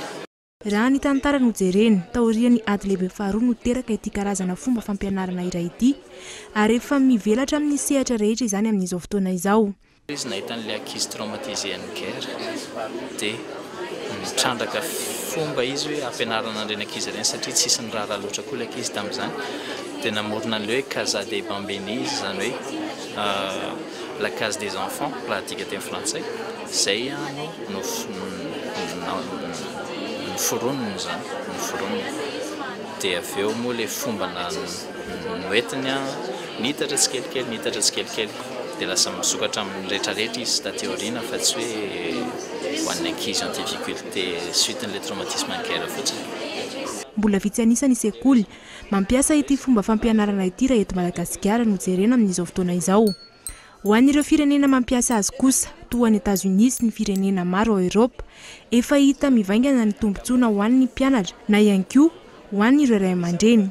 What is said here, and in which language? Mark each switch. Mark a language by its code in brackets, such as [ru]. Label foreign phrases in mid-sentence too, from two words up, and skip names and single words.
[mg] Raha ny tantara no jereny, taorian'ny ady lehibe faharoa no teraka ity karazana fomba fampianarana iray ity ary efa mivelatra amin'ny sehatra rehetra izany amin'izao fotoana izao. Izy nahita n'ilay ankizy traumatisé ny guerre dia mitrandraka fomba izy hoe ampianarana an'ireny ankizy ireny satria tsisy ny raharaha loatra koa ilay ankizy tamin'izany dia namorona an'ilay hoe Casa des Bambini izany hoe [fr] la case des enfants [mg] raha adika teny frantsay izay no foroniny zany no foroniny dia avy eo moa ilay fomba noentiny nitatra tsikelikely dia lasa misokatra amin'ny rehetrarehetra izy tateoriana fa tsy hoe ho an'ny ankizy [fr] en difficulté suite [mg] n'ilay [fr] traumatisme en guerre [mg] fotsiny. Mbola vitsy anisany sekoly mampiasa ity fomba fampianarana ity raha eto Madagasikara no jerena amin'izao fotoana izao. Ho an'ireo firenena mampiasa azy kosa toa ny États-Unis sy ny firenena maro ao Europe efa hita mivaingana ny tombontsoana ho an'ny mpianatra na ihany koa ho an'ireo ray aman-dreny.